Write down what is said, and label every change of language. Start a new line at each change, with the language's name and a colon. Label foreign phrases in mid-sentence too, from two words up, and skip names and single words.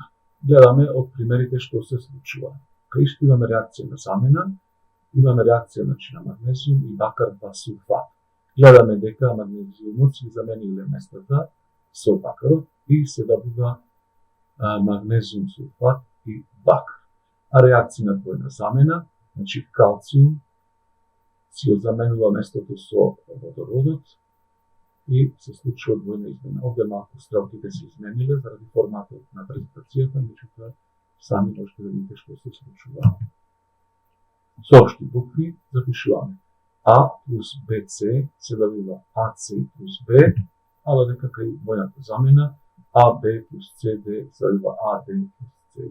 Macedonian: Гледаме од примерите што се случува. Кај што имаме реакција на замена, имаме реакција на магнезиум и бакар 2 сулфат. Гледаме дека магнезиумот се замениле местата со бакарот и се добива магнезиум сулфат и бакар. А реакција на двојна замена, Znači, kalcijum si zamenila mjesto so vodorodot i se случува двојна измена. Овде малку стрелките се измениле заради форматот на презентацијата, меѓутоа сами можете да видите што се случува. Со општи букви запишуваме А плюс БЦ се добива АЦ плюс Б, а додека кај двојната замена АБ плюс СД се добива АД плюс СД.